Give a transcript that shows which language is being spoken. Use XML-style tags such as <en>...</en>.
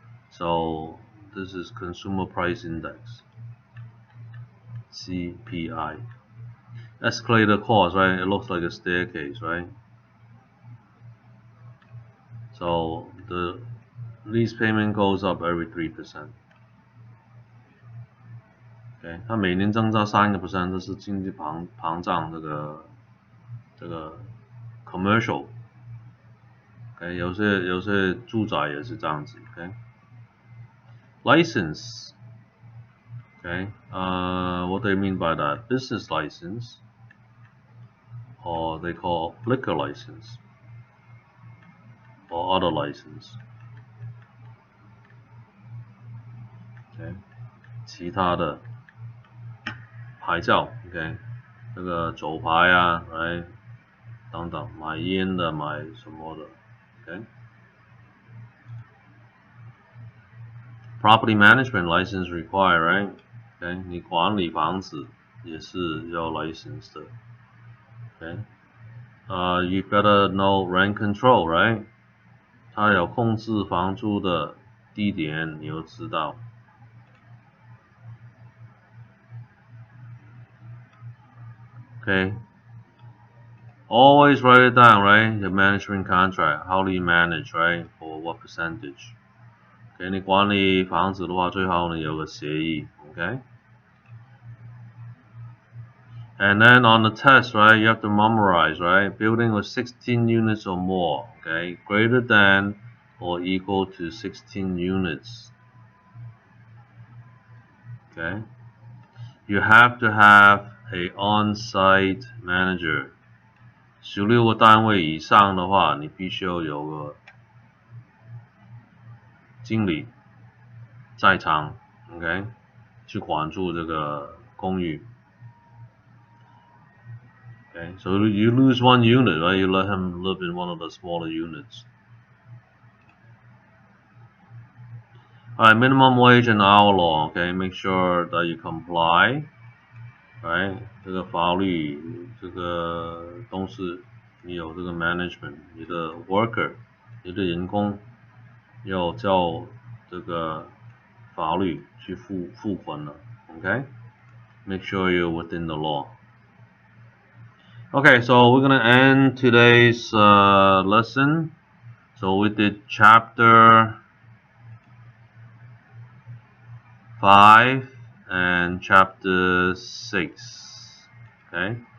<en>So this is consumer price index. CPI. Escalator cost, right? It looks like a staircase, right? So the lease payment goes up every 3%.</en> <zh>Okay, 它每年增加3%，这是经济膨胀这个 commercial。 Okay, 有些住宅也是这样子。</zh> <en>Okay, license. Okay, what do you mean by that? Business license, or they call liquor license, or other license.</en> <zh>Okay, 其他的牌照。 Okay， 这个酒牌啊，来等等，买烟的，买什么的。</zh> <en>Okay，property management license required, right? Okay，</en> <zh>你管理房子也是要 license 的。</zh> <en>Okay，you better know rent control, right?</en> <zh>它有控制房租的地点，你要知道。</zh> <en>Okay, always write it down, right? The management contract, how do you manage, right? For what percentage?</en> <zh>Okay, 你管理房子的话，最好你有个协议。</zh> <en>Okay. And then on the test, right, you have to memorize, right? Building with 16 units or more, okay? Greater than or equal to 16 units. Okay. You have to have a on-site manager.</en> <zh>16个单位以上的话，你必须要有个经理在场 ，OK， 去管住这个公寓。</zh> <en>Okay, so you lose one unit, right? You let him live in one of the smaller units. Alright, minimum wage and hour law. Okay, make sure that you comply.</en> <zh>Right, 这个法律，这个都是你有这个 management， 你的 worker， 你的员工要照这个法律去付款了。</zh> <en>Okay, make sure you're within the law. Okay, so we're gonna end today's lesson. So we did chapter 5 and chapter 6. Okay.</en>